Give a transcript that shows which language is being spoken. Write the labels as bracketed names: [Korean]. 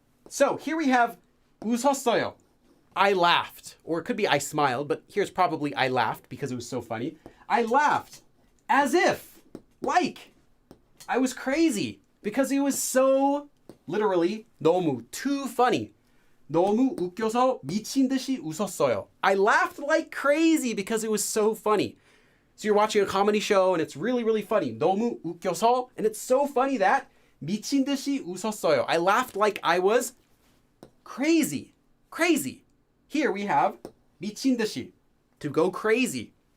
[English] So here we have 웃었어요. I laughed, or it could be I smiled, but here's probably I laughed because it was so funny. I laughed as if, like, I was crazy because it was so, literally, 너무, too funny. [Korean] 너무 웃겨서 미친 듯이 웃었어요. [English] I laughed like crazy because it was so funny. So you're watching a comedy show and it's really, really funny. [Korean] 너무 웃겨서, [English] and it's so funny that [Korean] 미친 듯이 웃었어요. [English] I laughed like I was crazy. Crazy. Here we have [Korean] 미친 듯이, [English] to go crazy.